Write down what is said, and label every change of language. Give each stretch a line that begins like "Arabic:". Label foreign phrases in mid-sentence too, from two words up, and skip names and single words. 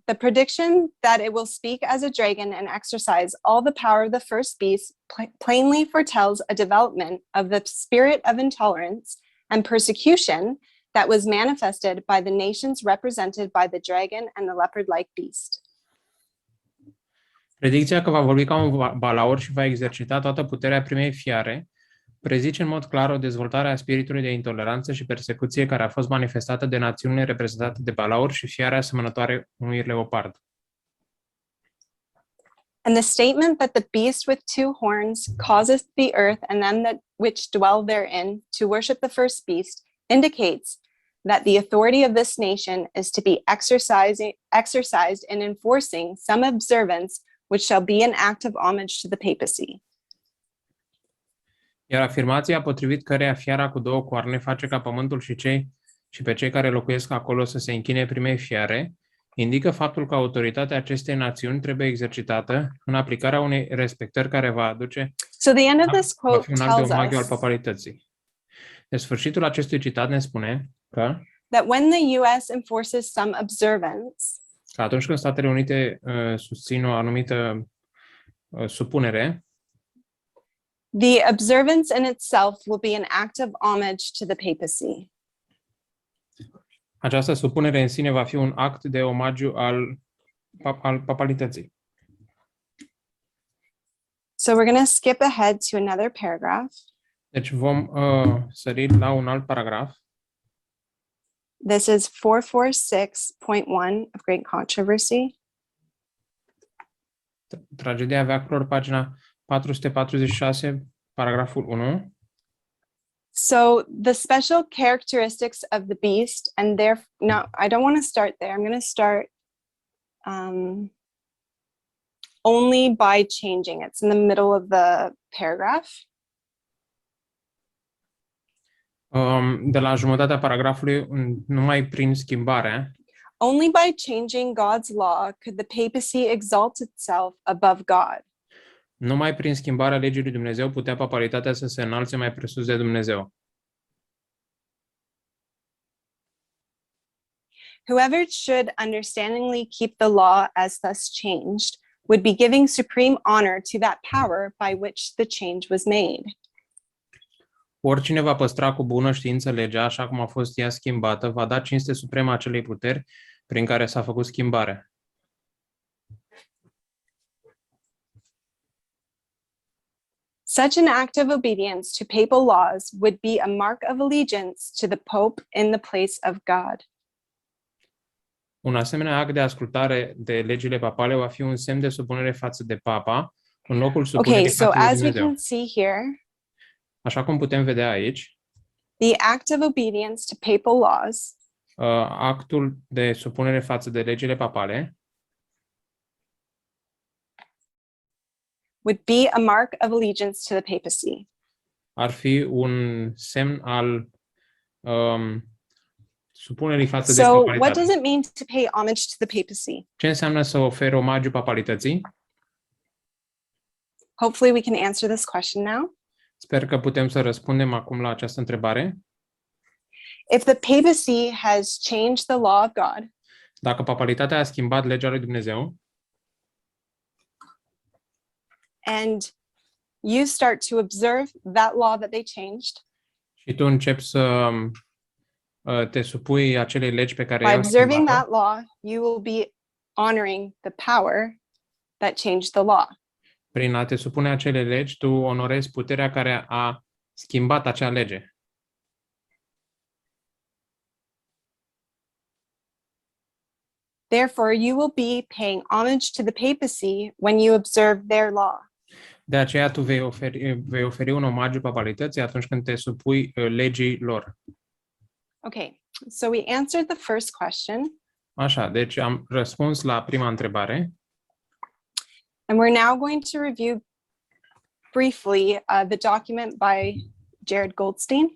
English: The prediction that it will speak as a dragon and exercise all the power of the first beast plainly foretells a development of the spirit of intolerance and persecution that was manifested by the nations represented by the dragon and the leopard-like beast.
Romanian: Predicția că va vorbi ca un balaur și va exercita toată puterea primei fiare prezice în mod clar o dezvoltare a spiritului de intoleranță și persecuție care a fost manifestată de națiunile reprezentate de balaur și fiare asemănătoare unui leopard.
English: And the statement that the beast with two horns causeth the earth and them that which dwell therein to worship the first beast indicates that the authority of this nation is to be exercised in enforcing some observance which shall be an act of homage to the papacy.
Romanian: Iar afirmația potrivit căreia fiara cu două coarne face ca pământul și pe cei care locuiesc acolo să se închine primei fiare, indică faptul că autoritatea acestei națiuni trebuie exercitată în aplicarea unei respectări care va aduce
English: So the end of this
Romanian: va
English: quote
Romanian: fi un act de
English: tells
Romanian: omagiu al
English: us
Romanian: papalității. De sfârșitul acestui citat ne spune că
English: that when the US enforces some observance,
Romanian: atunci când Statele Unite susțin o anumită supunere,
English: the observance in itself will be an act of homage to the papacy.
Romanian: această supunere în sine va fi un act de omagiu al papalității.
English: So we're going to skip ahead to another paragraph.
Romanian: Deci vom sări la un alt paragraf.
English: This is 446.1 of Great Controversy.
Romanian: Tragedia veacurilor, pagina 446, paragraful 1.
English: So the special characteristics of the beast, and there, no, I don't want to start there. I'm going to start only by changing. It's in the middle of the paragraph.
Romanian: De la jumătatea paragrafului, numai prin schimbare,
English: Only by changing God's law could the papacy exalt itself above God.
Romanian: numai prin schimbarea legii lui Dumnezeu putea papalitatea să se înalțe mai presus de Dumnezeu.
English: Whoever should understandingly keep the law as thus changed would be giving supreme honor to that power by which the change was made.
Romanian: Oricine va păstra cu bună știință legea, așa cum a fost ea schimbată, va da cinste supremă acelei puteri prin care s-a făcut schimbarea.
English: Such an act of obedience to papal laws would be a mark of allegiance to the Pope in the place of God.
Romanian: Un asemenea act de ascultare de legile papale va fi un semn de supunere față de Papa, în locul supunerii
English: Okay, so
Romanian: față de
English: as we
Romanian: Dumnezeu.
English: can see here,
Romanian: Așa cum putem vedea aici,
English: the act of obedience to papal laws
Romanian: actul de supunere față de legile papale
English: would be a mark of allegiance to the papacy.
Romanian: ar fi un semn al supunerii față de
English: So what
Romanian: papalitate.
English: does it mean to pay homage to the papacy?
Romanian: Ce înseamnă să oferi omagiu papalității?
English: Hopefully we can answer this question now.
Romanian: Sper că putem să răspundem acum la această întrebare.
English: If the papacy has changed the law of God,
Romanian: Dacă papalitatea a schimbat legea lui Dumnezeu
English: and you start to observe that law that they changed,
Romanian: și tu începi să te supui acelei legi pe care
English: by
Romanian: el a
English: observing
Romanian: schimbat-o,
English: that law, you will be honoring the power that changed the law.
Romanian: prin a te supune acele legi, tu onorezi puterea care a schimbat acea lege.
English: Therefore, you will be paying homage to the papacy when you observe their law.
Romanian: De aceea tu vei oferi un omagiu papalității atunci când te supui legii lor.
English: Okay, so we answered the first question.
Romanian: Așa, deci am răspuns la prima întrebare.
English: And we're now going to review briefly the document by Jared Goldstein.